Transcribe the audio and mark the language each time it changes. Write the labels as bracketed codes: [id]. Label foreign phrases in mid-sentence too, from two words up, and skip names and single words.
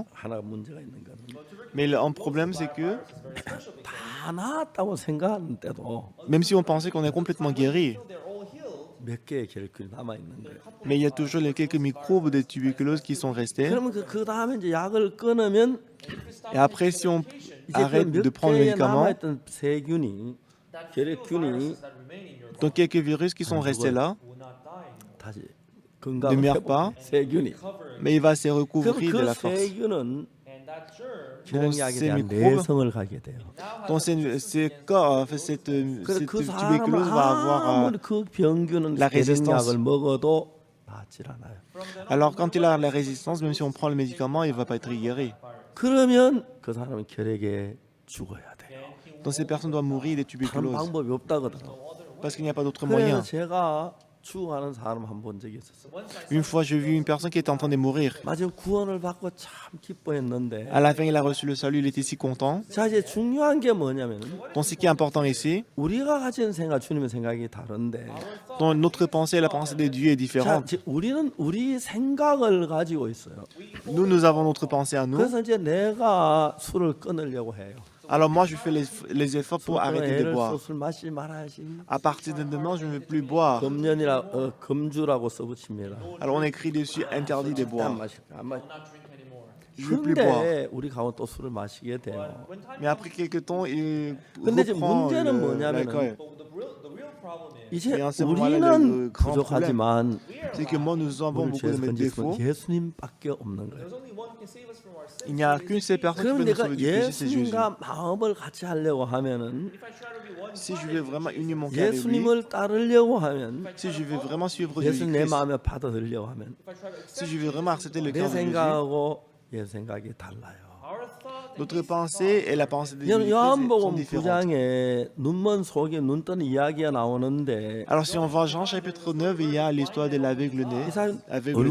[ko] 하나 문제가 있는 거는 [fr] Mais un problème, c'est que [ko] 다 나았다고 생각하는데도 [fr] même si on pensait qu'on est complètement guéri, [ko] 몇 개의 결핵이 남아 있는 거예요. [fr] mais il y a toujours les quelques microbes de tuberculose qui sont restés. [ko] 그러면 그 다음에 이제 약을 끊으면 [fr] Et après, si on [ko] 이제 [fr] arrête de [ko] 그몇 [fr] prendre le [ko] 개의 [fr] médicament, [ko] 남아있던 세균이 결핵균이 [fr] donc quelques virus qui sont restés là, [ko] 다시 [fr] ne [ko] 건강을 [fr] meurent pas, [ko] 세균이 [fr] mais il va se [ko] 그럼 [fr] recouvrir de [ko] 그 [fr] la force. [ko] 세균은 결핵약에 [fr] ces [ko] 대한 [fr] microbes- [ko] 내성을 가게 돼요. [fr] Donc cette [ko] 그 사람은 [fr] tuberculose va avoir... [ko] 아무리 그 병균은 [fr] la résistance. [ko] 결핵약을 먹어도 낫질 않아요. [fr] alors quand il a la résistance, même si on prend le médicament, il ne va pas être guéri. [ko] 그러면 그 사람은 결핵에 죽어야 돼요. [fr] Donc ces personnes doivent mourir de [ko] 다른 [fr] tuberculose [ko] 방법이 없다거든. [fr] parce qu'il n'y a pas d'autre [ko] 그래서 [fr] moyen. [ko] 제가 죽어가는 사람 한 본 적이 있었어요. [fr] Une fois, j'ai vu une personne qui était en train de mourir. [ko] 마지막 구원을 받고 참 기뻐했는데. [fr] À la fin, il a reçu le salut, il était si content. [ko] 자 이제 중요한 게 뭐냐면 [fr] Donc ce qui est important ici, [ko] 우리가 가진 생각, 주님의 생각이 다른데. [fr] donc notre pensée et la pensée de Dieu est [ko] 자, [fr] différente. [ko] 우리는 우리 생각을 가지고 있어요. [fr] Nous avons notre pensée à nous. [ko] 그래서 이제 내가 술을 끊으려고 해요. [fr] Alors moi, je fais les efforts pour arrêter de [ko] 애를 [fr] boire. [ko] 술 마시지 말아야지. [fr] À partir de demain, je ne vais plus boire. [ko] 금주라고 써붙입니다. [fr] Alors on écrit dessus interdit de [ko] 안 [fr] boire. [ko] 마실 거야. 안 마. [fr] Je ne veux plus boire. [ko] 근데 우리 가면 또 술을 마시게 돼요. [fr] Mais après quelques temps, il [ko] 근데 이제 [fr] reprend [ko] 문제는 뭐냐면은 [fr] l'alcool. [ko] 이제 [fr] Et en ce moment-là, [ko] 우리는 [fr] le grand [ko] 부족하지만 [fr] C'est que moi, nous avons [ko] 우리를 [fr] beaucoup de [ko] 죄에서 [fr] mes défauts. [ko] 건지시면 예수님밖에 없는 거예요. [fr] Il n'y a qu'une seule personne [ko] 그럼 [fr] qui peut nous [ko] 내가 [fr] sauver du péché, c'est Jésus. [ko] 예수님과 마음을 같이 하려고 하면은 [fr] Si je veux vraiment unir mon cœur avec lui, [ko] 예수님을 따르려고 하면 [fr] si je veux vraiment suivre [ko] 예수님 내 [fr] Jésus-Christ, [ko] 마음에 받아들이려고 하면 [fr] si je veux vraiment accepter le [ko] 내 [fr] cœur de Jésus, [ko] 생각하고 예수 생각이 달라요. [fr] notre pensée et la pensée de Jésus sont [ko] 요한복음 [fr] différentes. [ko] 9장에 눈먼 속에 눈 뜨는 이야기가 나오는데 [fr] Alors si on va en Jean chapitre 9, il y a l'histoire de l'aveugle-né. [ko] 이 사람 [fr] Aveugle-né.